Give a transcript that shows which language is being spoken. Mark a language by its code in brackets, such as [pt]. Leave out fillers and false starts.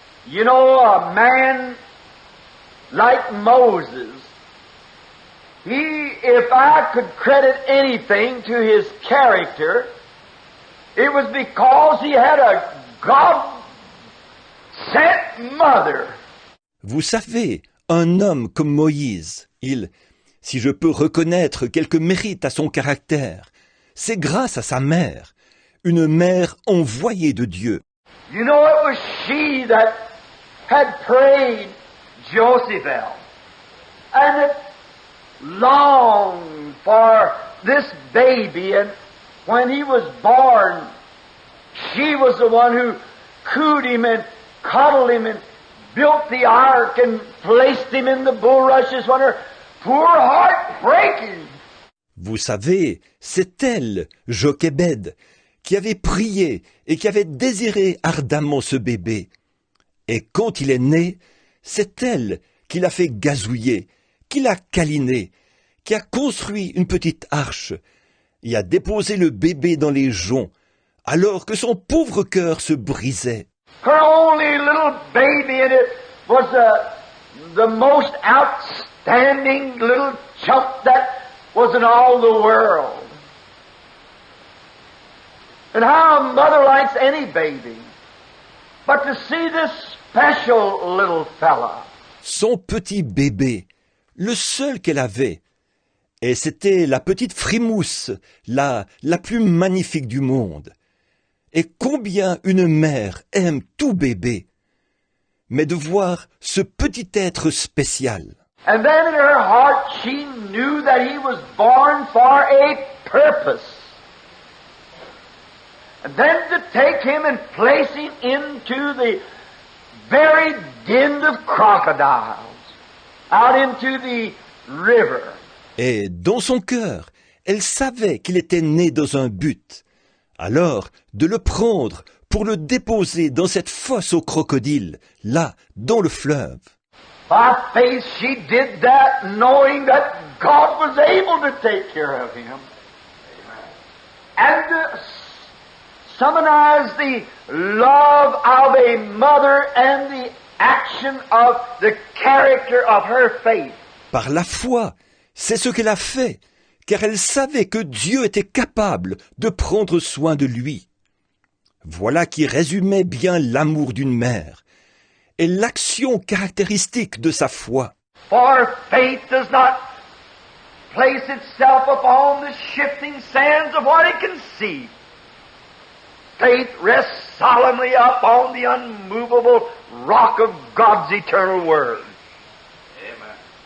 [en] You know, a man like Moses, if I could credit anything to his character, it was because he had a God-sent mother. [fr] Vous savez, un homme comme Moïse, si je peux reconnaître quelque mérite à son caractère, c'est grâce à sa mère, une mère envoyée de Dieu. [en] You know, it was she that had prayed Josephel, and it longed for this baby, and when he was born, she was the one who cooed him and cuddled him and built the ark and placed him in the bulrushes when her poor heart breaking. [fr] Vous savez, c'est elle, Jochébed, qui avait prié et qui avait désiré ardemment ce bébé. Et quand il est né, c'est elle qui l'a fait gazouiller, qui l'a câliné, qui a construit une petite arche et a déposé le bébé dans les joncs, alors que son pauvre cœur se brisait. [en] Her only little baby, and it was the most outstanding little chump that was in all the world. And how a mother likes any baby. But to see this special little fella. [fr] Son petit bébé, le seul qu'elle avait. Et c'était la petite frimousse, la plus magnifique du monde. Et combien une mère aime tout bébé. Mais de voir ce petit être spécial. [en] And then in her heart she knew that he was born for a purpose. And then to take him and place him into the very den of crocodiles, out into the river. [fr] Et dans son cœur, Elle savait qu'il était né dans un but. Alors, de le prendre pour le déposer dans cette fosse aux crocodiles, là, dans le fleuve. [en] By faith she did that, knowing that God was able to take care of him. And to summarize the love of a mother and the action of the character of her faith. [fr] Par la foi, c'est ce qu'elle a fait, car elle savait que Dieu était capable de prendre soin de lui. Voilà qui résumait bien l'amour d'une mère et l'action caractéristique de sa foi. [en] For faith does not place itself upon the shifting sands of what it can see. Faith rests solemnly upon the unmovable rock of God's eternal word. Amen.